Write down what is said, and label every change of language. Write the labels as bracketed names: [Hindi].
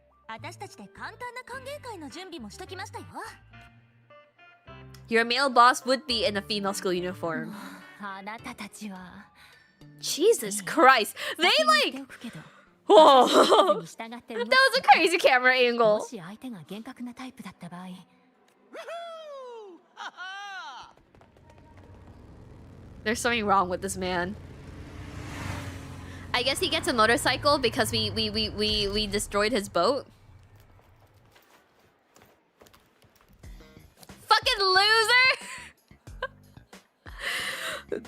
[Japanese] 私たちで簡単な歓迎会の準備もしときましたよ。 [English] Your male boss would be in a female school uniform. [Japanese] あなたたちは。 [English] Jesus Christ! They like. Whoa! That was a crazy camera angle. [Japanese] もし相手が厳格なタイプだった場合。 [English] There's something wrong with this man. I guess he gets a motorcycle because we destroyed his boat. Fucking loser!